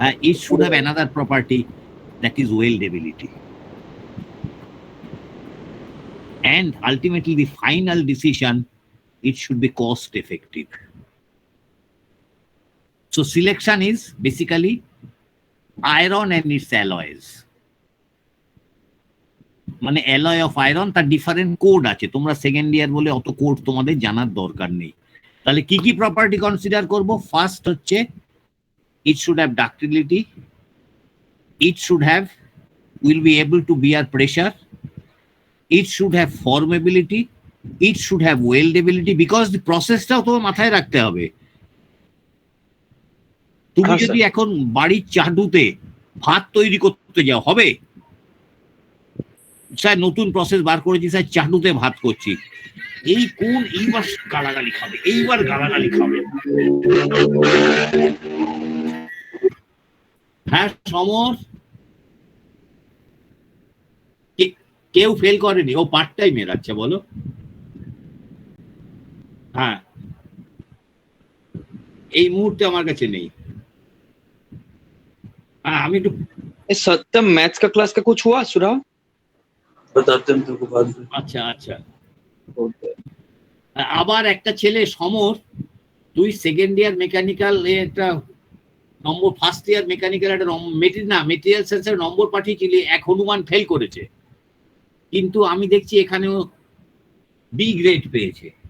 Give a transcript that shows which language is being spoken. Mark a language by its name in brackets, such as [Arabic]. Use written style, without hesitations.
[English] It should have another property, that is weldability. And ultimately the final decision, it should be cost effective. So selection is basically iron and its alloys. [Bangla] মানে alloy of iron, তার different code আছে, তোমরা second year বলে অত code তোমাদের জানার দরকার নেই। তাহলে কি কি প্রপার্টি কনসিডার করব? [English] first হচ্ছে it should have ductility, it should have, will be able to bear pressure, it should have formability, it should have weldability, because the processটাও [Bangla] তোমার মাথায় রাখতে হবে। তুমি যদি এখন বাড়ির চাটুতে ভাত তৈরি করতে যাও, হবে? স্যার নতুন প্রসেস বার করেছি স্যার, চাটুতে ভাত করছি, এইবার গালাগালি খাবে, এইবার গালাগালি খাবে। হ্যাঁ সমর, কেউ ফেল করেনি, ও পার্ট টাইমে রাখছে বলো। হ্যাঁ এই মুহূর্তে আমার কাছে নেই। [Hindi] हाँ हम एक सत्यम मैथ्स का क्लास का कुछ हुआ सुरा? बताते हैं तुमको बाद में। [Bangla] আচ্ছা আচ্ছা, আবার একটা ছেলে সমর, তুই সেকেন্ড ইয়ার মেকানিক্যাল একটা নম্বর, ফার্স্ট ইয়ার মেকানিক্যাল একটা মেটেরিয়াল সায়েন্সের নম্বর পাঠিয়েছিলি, এক হনুমান ফেল করেছে, কিন্তু আমি দেখছি এখানেও বি গ্রেড পেয়েছে।